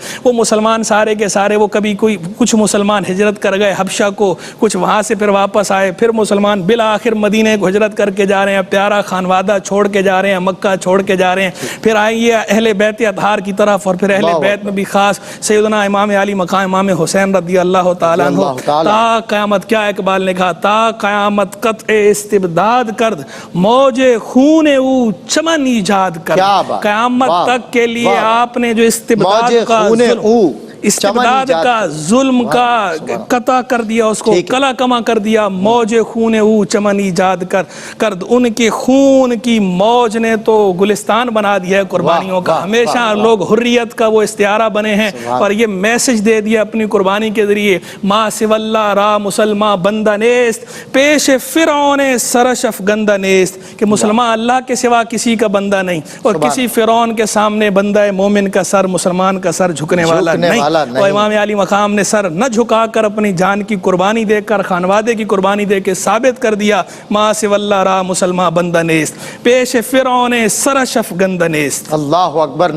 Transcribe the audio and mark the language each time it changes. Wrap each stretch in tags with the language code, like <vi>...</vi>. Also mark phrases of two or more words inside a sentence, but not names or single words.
<ur>وہ مسلمان سارے کے سارے، وہ کبھی کچھ مسلمان ہجرت کر گئے حبشہ کو، کچھ وہاں سے پھر واپس آئے، پھر مسلمان بالآخر مدینے کو ہجرت کر کے جا رہے ہیں، پیارا خانوادہ چھوڑ کے جا رہے ہیں، مکہ چھوڑ کے جا رہے ہیں، پھر آئیے اہل بیت اطہار کی طرف، اور پھر اہل بیت میں بھی خاص سیدنا امام علی مقام امام حسین</ur> <ar>رضی اللہ تعالیٰ عنہ،</ar> <ur>تا قیامت، کیا اقبال نے کہا،</ur> <fa>تا قیامت قطع استبداد کرد، موج خون او چمن ایجاد کرد۔</fa> <ur>قیامت تک کے لیے آپ نے جو استبداد کا استبداد کا، ظلم کا قطع کر دیا، اس کو کلا کما کر دیا۔</ur> <fa>موج خون او چمن ایجاد کرد،</fa> <ur>ان کے خون کی موج نے تو گلستان بنا دیا ہے قربانیوں کا۔ ہمیشہ لوگ حریت کا وہ استعارہ بنے ہیں اور یہ میسج دے دیا اپنی قربانی کے ذریعے،</ur> <fa>ما سوی اللہ را مسلمان بندہ نیست، پیش فرعون سرش افگندہ نیست،</fa> <ur>کہ مسلمان اللہ کے سوا کسی کا بندہ نہیں، اور کسی فرعون کے سامنے بندہ مومن کا سر، مسلمان کا سر جھکنے والا نہیں۔ اور امام علی مقام نے سر نہ جھکا کر اپنی جان کی قربانی دے کر، خانوادے کی قربانی دے کے ثابت کر دیا،</ur> <fa>ما سوی اللہ را مسلمان بندہ نیست، پیش فرعون سرش افگندہ نیست۔</fa> <ar>اللہ اکبر۔</ar>